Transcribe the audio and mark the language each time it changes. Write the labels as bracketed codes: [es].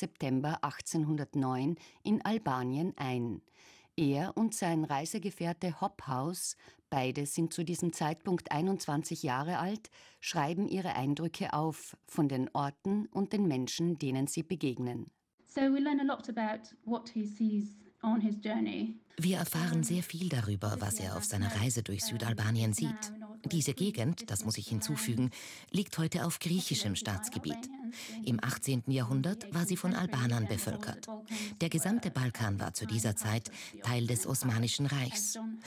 [de] September 1809 in Albanien ein. Er und sein Reisegefährte Hobhouse, beide sind zu diesem Zeitpunkt 21 Jahre alt, schreiben ihre Eindrücke auf von den Orten und den Menschen, denen sie begegnen. [en] So we learn a lot about what he sees on his journey. [de] Wir erfahren sehr viel darüber, was er auf seiner Reise durch Südalbanien sieht. Diese Gegend, das muss ich hinzufügen, liegt heute auf griechischem Staatsgebiet. Im 18. Jahrhundert war sie von Albanern bevölkert. Der gesamte Balkan war zu dieser Zeit Teil des Osmanischen Reichs.